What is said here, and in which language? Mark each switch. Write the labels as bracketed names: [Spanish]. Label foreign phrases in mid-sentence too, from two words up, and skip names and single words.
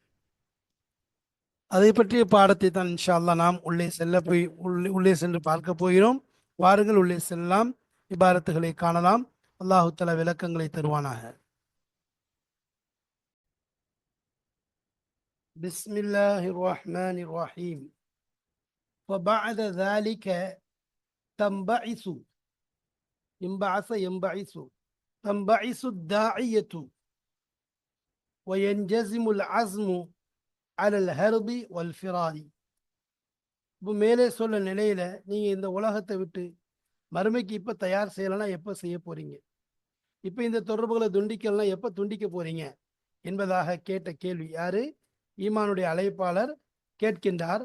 [Tamil] அதை பற்றிய பாடத்தை தான் [Arabic] إن شاء الله [Tamil] நாம் உள்ளே சென்று பார்க்க போகிறோம். வாருங்கள், உள்ளே செல்லலாம், இபாரத்துகளை காணலாம். [Arabic] الله تعالى [Tamil] விளக்கங்களை தருவானாக. [Arabic] بسم الله الرحمن الرحيم. وبعد ذلك تنبعث ينبعث تنبعث الداعية وينجزم العزم على الهرب والفرار. [Tamil] இப்போ மேலே சொல்ல நிலையில நீங்க இந்த உலகத்தை விட்டு மறுமைக்கு இப்ப தயார் செய்யலைன்னா எப்ப செய்ய போறீங்க, இப்ப இந்த தொடர்புகளை துண்டிக்கலாம் எப்ப துண்டிக்க போறீங்க என்பதாக கேட்ட கேள்வி யாரு, ஈமானுடைய அழைப்பாளர் கேட்கின்றார்.